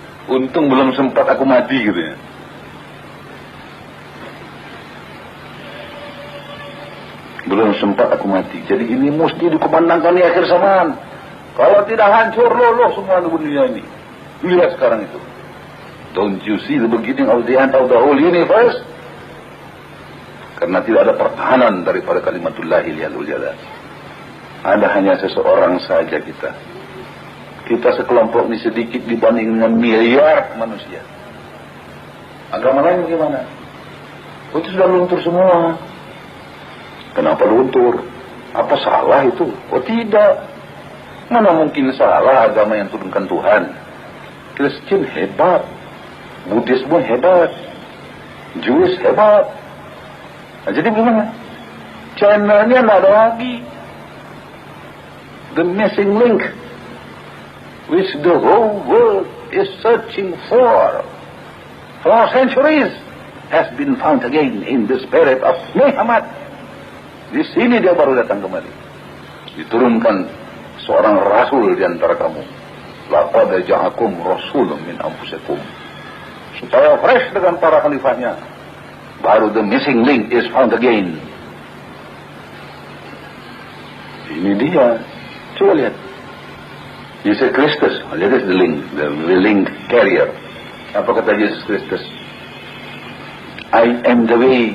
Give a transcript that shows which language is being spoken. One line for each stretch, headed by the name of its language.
Indonesian: Untung belum sempat aku mati gitu ya. Belum sempat aku mati. Jadi ini mesti dikumandangkan di akhir zaman. Kalau tidak hancur luluh semua dunia ini. Lihat sekarang itu.
English: Don't you see the beginning of the end of the whole universe?
Indonesian: Karena tidak ada pertahanan daripada
Arabic: kalimatullahil yadul jalal.
Indonesian: Ada hanya seseorang saja kita. Kita sekelompok ini sedikit dibanding dengan miliar manusia. Agama lain bagaimana? Itu sudah luntur semua. Kenapa luntur? Apa salah itu? Oh tidak. Mana mungkin salah agama yang turunkan Tuhan. Kristen hebat. Buddhisme hebat. Jewish hebat. Nah, jadi bagaimana? Channelnya tidak ada lagi.
English: The missing link which the whole world is searching for centuries has been found again in the spirit of Muhammad.
Indonesian: Di sini dia baru datang kembali. Diturunkan seorang rasul di antara kamu.
Arabic: Laqad ja'akum rasulun min anfusikum.
Indonesian: Supaya fresh dengan para khalifahnya. Baru
English: the missing link is found again.
Indonesian: Ini dia. Coba lihat. Yesus Kristus. Lihat
English: the link. The link carrier.
Indonesian: Apa kata Yesus Kristus?
English: I am the way.